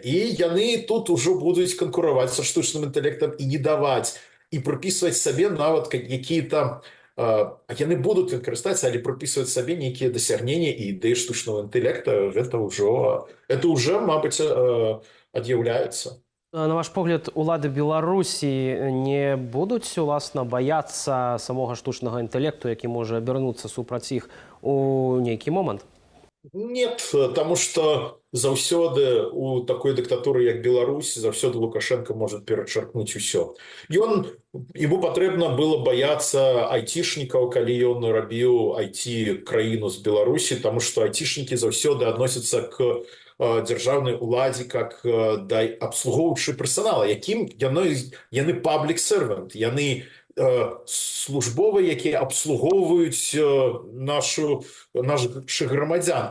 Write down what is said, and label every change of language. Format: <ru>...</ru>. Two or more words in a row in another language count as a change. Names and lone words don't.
<be>І яны тут ужо будуць канкураваць са штучным інтэлектам і не даваць, і прыпісваць сабе нават якія-то яны будуць карыстацца, але прыпісваць сабе нейкія дасягнення і ідэі штучнага інтэллекта, гэта ўжо мабыць, ад'яўляецца. На ваш погляд, улады Беларусі не будуць, уласна, баяцца самога штучнага інтэлекту, які можа абярнуцца супраць іх у нейкі момант?</be> <ru>Нет, потому что</ru> <be>заўсёды у такой дыктатуры, як Беларусь, заўсёды Лукашенко может перачаркнуць усё. Ему патрэбна было баяцца айцішнікаў, калі ён рабіў айці-краіну з Беларусі,</be> <ru>потому что</ru> <be>айцішнікі заўсёды адносяцца к дзяржаўнай уладзе как да абслугоўваючы персанала, якім яны</be> <en>public servant,</en> <be>яны службовыя, якія абслугоўваюць нашых грамадзян.</be>